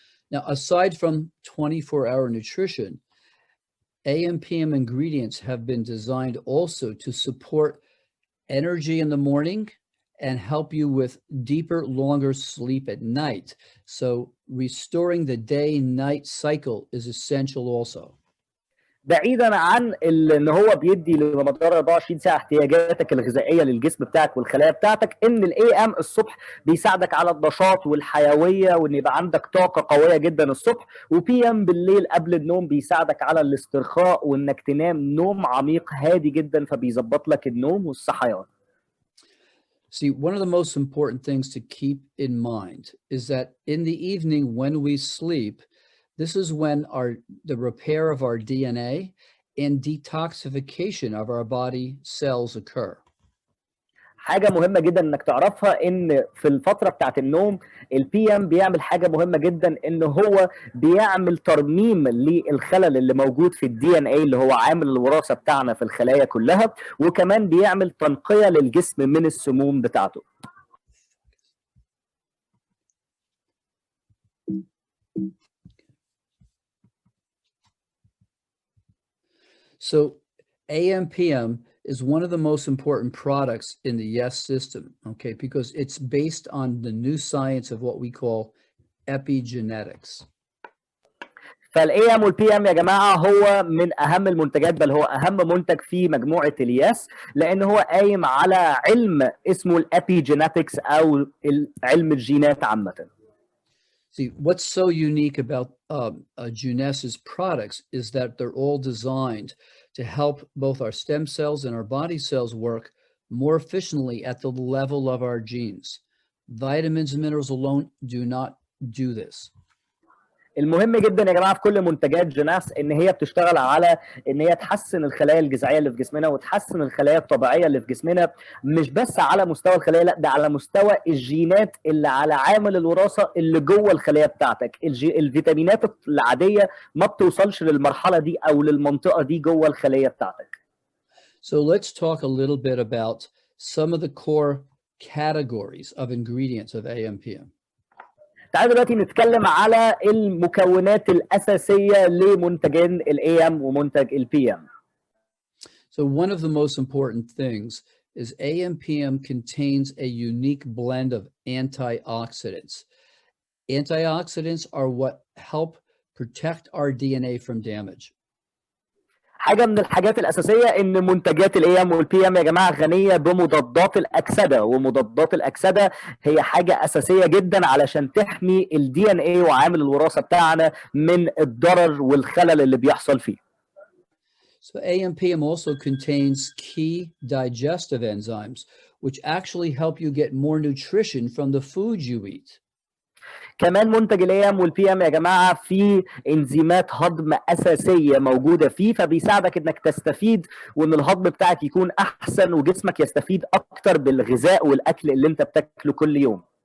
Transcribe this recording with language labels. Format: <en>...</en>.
<en>Now, aside from 24-hour nutrition, AMPM ingredients have been designed also to support energy in the morning and help you with deeper, longer sleep at night. So restoring the day-night cycle is essential also.</en> <ar>بعيدا عن ان هو بيدي لمدار 24 ساعه احتياجاتك الغذائيه للجسم بتاعك والخلايا بتاعتك، ان الاي ام الصبح بيساعدك على النشاط والحيويه وان يبقى عندك طاقه قويه جدا الصبح، وبي ام بالليل قبل النوم بيساعدك على الاسترخاء وانك تنام نوم عميق هادي جدا، فبيظبط لك النوم والصحيان.</ar> <en>See, one of the most important things to keep in mind is that in the evening when we sleep, this is when the repair of our DNA and detoxification of our body cells occur.</en> <ar>حاجه مهمه جدا انك تعرفها ان في الفتره بتاعت النوم البي ام بيعمل حاجه مهمه جدا، ان هو بيعمل ترميم للخلل اللي موجود في الدي ان اي اللي هو عامل الوراثه بتاعنا في الخلايا كلها، وكمان بيعمل تنقيه للجسم من السموم بتاعته.</ar> <en>So AMPM is one of the most important products in the YES system, okay, because it's based on the new science of what we call epigenetics.</en> <ar>فالاي ام والبي ام يا جماعه هو من اهم المنتجات، بل هو اهم منتج في مجموعه الياس، لان هو قايم على علم اسمه الابيجينetics او علم الجينات عامه.</ar> <en>See, what's so unique about Jeunesse products is that they're all designed to help both our stem cells and our body cells work more efficiently at the level of our genes. Vitamins and minerals alone do not do this.</en> <ar>المهم جدا يا جماعه في كل منتجات جينيس ان هي بتشتغل على ان هي تحسن الخلايا الجذعيه اللي في جسمنا وتحسن الخلايا الطبيعيه اللي في جسمنا، مش بس على مستوى الخلايا، لا ده على مستوى الجينات اللي على عامل الوراثه اللي جوه الخلايا بتاعتك. الفيتامينات العاديه ما بتوصلش للمرحله دي او للمنطقه دي جوه الخليه بتاعتك.</ar> <en>So let's talk a little bit about some of the core categories of ingredients of AMPM.</en> <ar>تعالوا دلوقتي نتكلم على المكونات الأساسية لمنتجين ال AM ومنتج ال PM.</ar> <en>So one of the most important things is AMPM contains a unique blend of antioxidants. Antioxidants are what help protect our DNA from damage.</en> <ar>حاجة من الحاجات الأساسية إن منتجات ال AM وال PM يا جماعة غنية بمضادات الأكسدة، ومضادات الأكسدة هي حاجة أساسية جدا علشان تحمي ال DNA وعامل الوراثة بتاعنا من الضرر والخلل اللي بيحصل فيه.</ar> <en>So AMPM also contains key digestive enzymes, which actually help you get more nutrition from the food you eat.</en> <ar>كمان منتج الاي والبي ام يا جماعه فيه انزيمات هضم اساسيه موجوده فيه، فبيساعدك انك تستفيد وان الهضم بتاعك يكون احسن وجسمك يستفيد اكتر بالغذاء والاكل اللي انت بتاكله كل يوم.</ar>